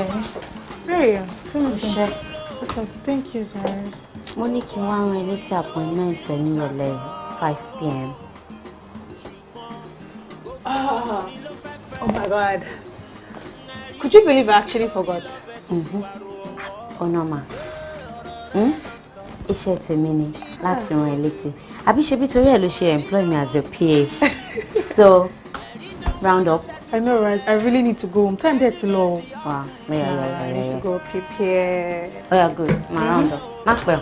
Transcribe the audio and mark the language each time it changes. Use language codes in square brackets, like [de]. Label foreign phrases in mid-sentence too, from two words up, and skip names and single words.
[en] Hey, what's up? Thank you, Jared. Monique, you want my next appointment at 5 p.m. Oh my God. Could you believe I actually forgot? Oh no, ma. [yo] Iṣẹ́ tèmi ni láti rán ẹ létí. Àbí ṣe bí torí ẹ ló ṣe [en] employ me as a PA. So, round up. I know, right? I really need to go home. Time there to low. Wow. I need to go prepare. Oh, yeah, good. Round up. Maxwell.